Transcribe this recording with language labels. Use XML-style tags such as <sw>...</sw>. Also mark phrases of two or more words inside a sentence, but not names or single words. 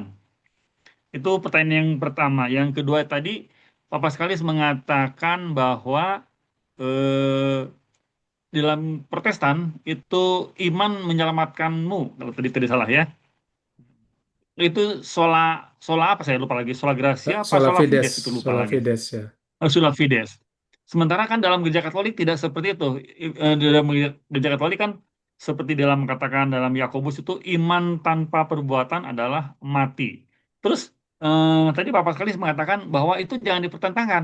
<id>Itu pertanyaan yang pertama. Yang kedua tadi, Papa Skalis mengatakan bahwa eh, dalam Protestan itu iman menyelamatkanmu. Kalau tadi salah ya. Itu</id> <la>sola sola</la> <id>apa saya lupa lagi.</id> <la>Sola Gracia apa sola sola fides, Fides</la> <id>itu lupa</id> <la>sola</la> <id>lagi.</id> <la>fides ya, Sola Fides.</la> <id>Sementara kan dalam gereja Katolik tidak seperti itu. Di dalam gereja Katolik kan seperti dalam katakan dalam Yakobus itu iman tanpa perbuatan adalah mati. Terus tadi Bapak sekali mengatakan bahwa itu jangan dipertentangkan.</id>